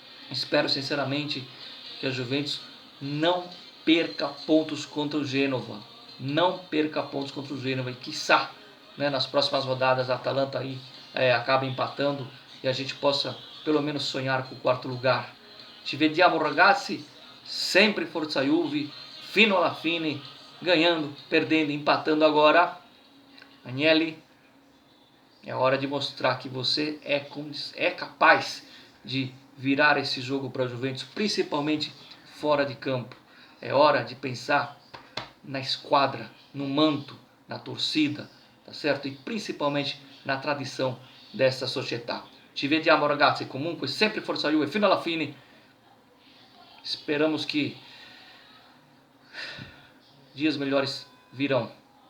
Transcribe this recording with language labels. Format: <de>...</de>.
<pt>Espero sinceramente que a Juventus não perca pontos contra o Gênova. Não perca pontos contra o Gênova. E quiçá, né, nas próximas rodadas a Atalanta aí acaba empatando e a gente possa pelo menos sonhar com o 4º lugar.</pt> <it>Ci vediamo ragazzi, sempre Forza Juve, fino alla fine,</it> <pt>ganhando, perdendo, empatando agora. Agnelli, é hora de mostrar que você é capaz de virar esse jogo para a Juventus, principalmente fora de campo. É hora de pensar na esquadra, no manto, na torcida, tá certo? E principalmente na tradição dessa società.</pt> <it>Ci vediamo ragazzi, comunque sempre Forza Juve fino alla fine.</it> <pt>Esperamos que dias melhores virão.</pt>